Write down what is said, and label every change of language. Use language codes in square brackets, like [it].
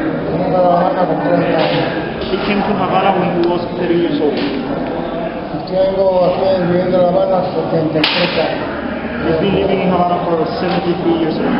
[es] Vine para La Habana con 30 años. [en] He came to Havana when he was 30 years old. [es] Tengo aquí viviendo en La Habana 73 años. [en] He's been living in Havana for 73 years.